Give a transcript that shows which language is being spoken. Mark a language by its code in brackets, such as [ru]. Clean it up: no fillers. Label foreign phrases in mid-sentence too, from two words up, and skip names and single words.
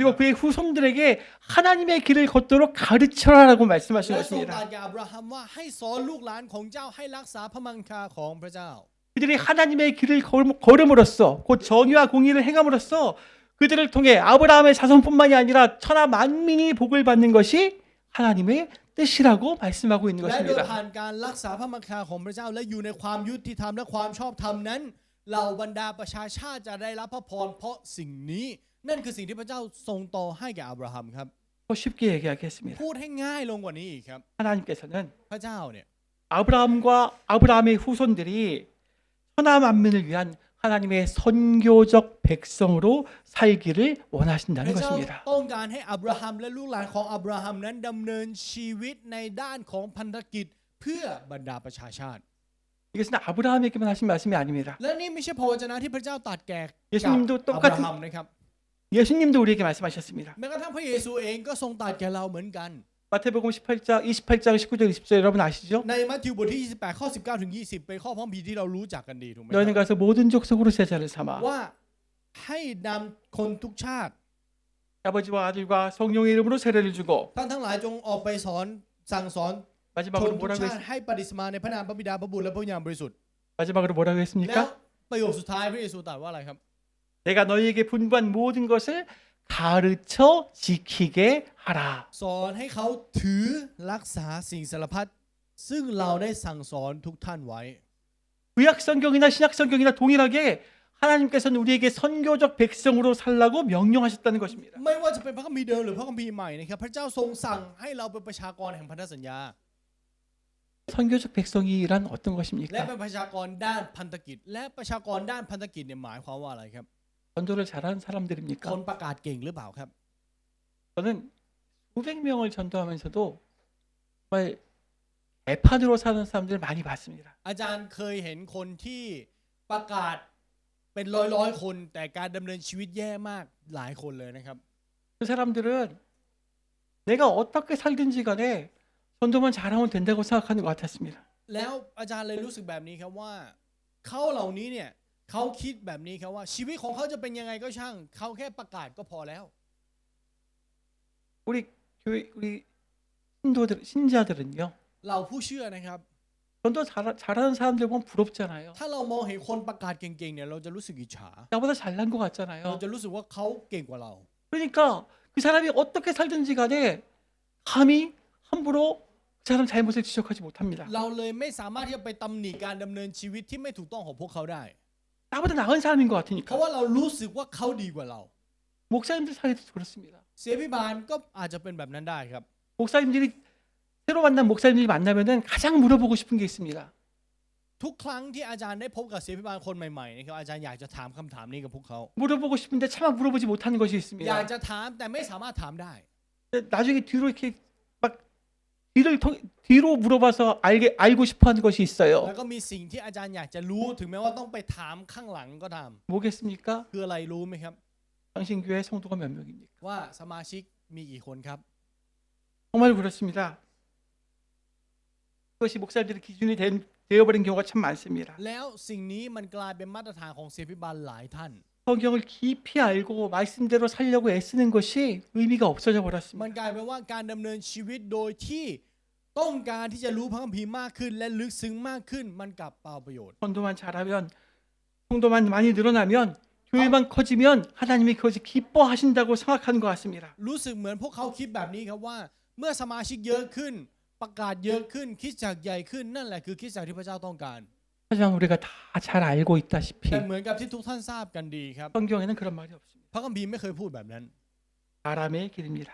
[ko] 그리고 그의 후손들에게 하나님의 길을 걷도록 가르쳐라라고 말씀하신 [th] และทรงตรั [ko] 것입니다. [th] สกับอับราฮัมว่าให้สอนลูกหลานของเจ้าให้รักษาพระมังคาของพระเจ้า [ko] 그들이 하나님의 길을 걸음으로써 곧 정의와 공의를 행함으로써 그들을 통해 아브라함의 자손뿐만이 아니라 천하 만민이 복을 받는 것이 하나님의 뜻이라고 말씀하고 있는 [th] และโดย [ko] 것입니다. [th] ผ่านการรักษาพระมังคาของพระเจ้าและอยู่ในความยุติธรรมและความชอบธรรมนั้นเหล่าบรรดาประชาชาติจะได้รับพระพรเพราะสิ่งนี้นั่นคือสิ่งที่พระเจ้าทรงต่อให้แก่อับราฮัมครับ [ko] 더 쉽게 얘기하겠습니다. [th] พูดให้ง่ายลงกว่านี้อีกครับ [ko] 하나님께서는 [th] พระเจ้าเนี่ย [ko] 아브라함의 후손들이 천하 만민을 위한 하나님의 선교적 백성으로 살기를 [th] พ [ko] 원하신다는 [th] ระเจ้า [ko] 것입니다. [th] ต้องการให้อับราฮัมและลูกหลานของอับราฮัมนั้นดำเนินชีวิตในด้านของพันธกิจเพื่อบรรดาประชาชาติ [ko] 이것은 아브라함에게만 하신 말씀이 아닙니다. [th] และนี่ไม่ใช่พระวจนะที่พระเจ้าตรัสแก่ [ko] 예수님도 [th] กับอับราฮัม [ko] 똑같은 [th] นะครับ [ko] 예수님도 우리에게 말씀하셨습니다. [th] แม้กระทั่งพระเยซูเองก็ทรงตรัสแก่เราเหมือนกัน [ko] 마태복음 18장 19절 20절 여러분 아시죠? [th] ในมัทธิวบทที่28ข้อ19ถึง20เป็นข้อพระคัมภีร์ที่เรารู้จักกันดีถูกไหมค [ko] 너희는 [th] รับ [ko] 가서 모든 족속으로 제자를 삼아 [th] ว่าให้นำคนทุกชาติ [ko] 아버지와 아들과 성령의 이름으로 세례를 주고 [th] ท่านทั้งหลายจงออกไปสอนสั่งสอนช [ko] 마지막으로 [th] นทุก [ko] 뭐라고 [th] ชาติให้ปฏิสมาในพระนามพระบิดาพระบุตรและพระวิญญาณบริสุทธิ์ [ko] 마지막으로 뭐라고 [th] แล้ว [ko] 했습니까? [th] ประโยคสุดท้ายพระเยซูตรัสว่าอะไรครับ [ko] 내가 너희에게 분부한 모든 것을 가르쳐 지키게 하라. [th] สอนให้เขาถือรักษาสิ่งสารพัดซึ่งเราได้สั่งสอนทุกท่านไว้ [ko] 구약 성경이나 신약 성경이나 동일하게 하나님께서는 우리에게 선교적 백성으로 살라고 명령하셨다는 것입니다. [th] ไม่ว่าจะเป็นพระคัมภีร์เดิมหรือพระคัมภีร์ใหม่นะครับพระเจ้าทรงสั่งให้เราเป็นประชากรแห่งพันธสัญญา [ko] 선교적 백성이란 어떤 [th] และ [ko] 것입니까? [th] เป็นประชากรด้านพันธกิจ และประชากรด้านพันธกิจเนี่ยหมายความว่าอะไรครับ [ko] 전도를 잘하는 [th] คน [ko] 사람들입니까? [th] ประกาศเก่งหรือเปล่าครับ [ko] 저는 수백 명을 전도하면서도 정말 개판으로 사는 사람들을 많이 봤습니다. [th] อาจารย์เคยเห็นคนที่ประกาศเป็นร้อยคน แต่การดำเนินชีวิตแย่มากหลายคนเลยนะครับ [ko] 그 사람들은 내가 어떻게 살든지 간에 전도만 잘하면 된다고 생각하는 것 같았습니다. [th] แล้วอาจารย์เลยรู้สึกแบบนี้ครับว่าเขาเหล่านี้เนี่ยเขาคิดแบบนี้ครับว่าชีวิตของเขาจะเป็นยังไงก็ช่างเขาแค่ประกาศก็พอแล้ว [ko] 우리 신자들은요. [th] เราผู้เชื่อนะครับ [ko] 전도 잘하는 사람들 보면 부럽잖아요. [th] ถ้าเรามองเห็นคนประกาศเก่งๆเนี่ยเราจะรู้สึกอิจฉา [ko] 나보다 잘난 것 [th] เรา [ko] 같잖아요. [th] จะรู้สึกว่าเขาเก่งกว่าเรา [ko] 그러니까 그 사람이 어떻게 살든지 간에 감히 함부로 그 사람 잘못을 지적하지 못합니다. [th] เราเลยไม่สามารถที่จะไปตำหนิการดำเนินชีวิตที่ไม่ถูกต้องของพวกเขาได้ [ko] 나보다 나은 사람인 것 [th] เพราะ [ko] 같으니까. [th] ว่าเรารู้สึกว่าเขาดีกว่าเรา [ko] 목사님들 사이도 그렇습니다. [th] เสียพิบาลก็อาจจะเป็นแบบนั้นได้ครับ [ko] 목사님들이 새로 만난 목사님들이 만나면은 가장 물어보고 싶은 게 있습니다. [th] ทุกครั้งที่อาจารย์ได้พบกับเสียพิบาลคนใหม่ๆนะครับอาจารย์อยากจะถามคำถามนี้กับพวกเขา [ko] 물어보고 싶은데 차마 물어보지 못하는 것이 [th] อยาก [ko] 있습니다. [th] จะถามแต่ไม่สามารถถามได้ [ko] 나중에 뒤로 이렇게 막 뒤로 물어봐서 알고 싶어하는 것이 [th] แล้ว [ko] 있어요. [th] ก็มีสิ่งที่อาจารย์อยากจะรู้ถึงแม้ว่าต้องไปถามข้างหลังก็ตาม [ko] 뭐겠습니까? [th] คืออะไรรู้ไหมครับ [ko] 당신 교회 성도가 몇 명입니까? [th] ว่าสมาชิกมีกี่คนครับ [ko] 정말 그렇습니다. 그것이 목사님들의 기준이 되어버린 경우가 참 많습니다. [th] แล้วสิ่งนี้มันกลายเป็นมาตรฐานของเสียพิบาลหลายท่าน [ko] 성경을 깊이 알고 말씀대로 살려고 애쓰는 것이 의미가 없어져 [th] มัน [ko] 버렸습니다. [th] กลายเป็นว่าการดำเนินชีวิตโดยที่ต้องการที่จะรู้พระคัมภีร์มากขึ้น และลึกซึ้งมากขึ้นมันกลับเปล่าประโยชน์ [ko] 전도만 잘하면 성도만 많이 늘어나면 교회만 커지면 하나님이 그것을 기뻐하신다고 생각하는 것 같습니다. [th] รู้สึกเหมือนพวกเขาคิดแบบนี้ครับว่า เมื่อสมาชิกเยอะขึ้น ประกาศเยอะขึ้นคริสตจักรใหญ่ขึ้นนั่นแหละคือคริสตจักรที่พระเจ้าต้องการ [ko] 하지만 우리가 다 잘 알고 있다시피 [th] แต่เหมือนกับที่ทุกท่านทราบกันดีครับ [ko] 성경에는 그런 말이 없습니다. [th] พระคัมภีร์ไม่เคยพูดแบบนั้น [ko] 사람의 길입니다.